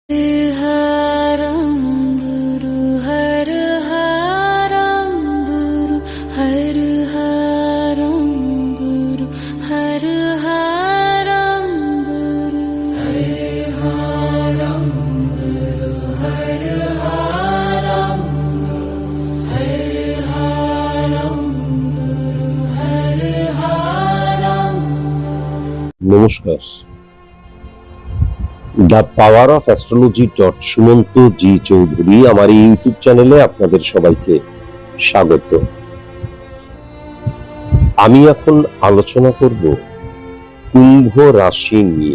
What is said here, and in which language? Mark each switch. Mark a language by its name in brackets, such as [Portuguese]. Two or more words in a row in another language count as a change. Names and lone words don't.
[Sanskrit] हरं गुरु हर हरं गुरु हर हरं गुरु हर हरं गुरु हर हरं गुरु हर हरं हर हरं गुरु हर हरं। [Bangla] নমস্কার। দ্য পাওয়ার অফ অ্যাস্ট্রোলজি সুমন্ত জি চৌধুরী আমার এই ইউটিউব চ্যানেলে আপনাদের সবাইকে স্বাগত। আমি এখন আলোচনা করব কুম্ভ রাশি নিয়ে।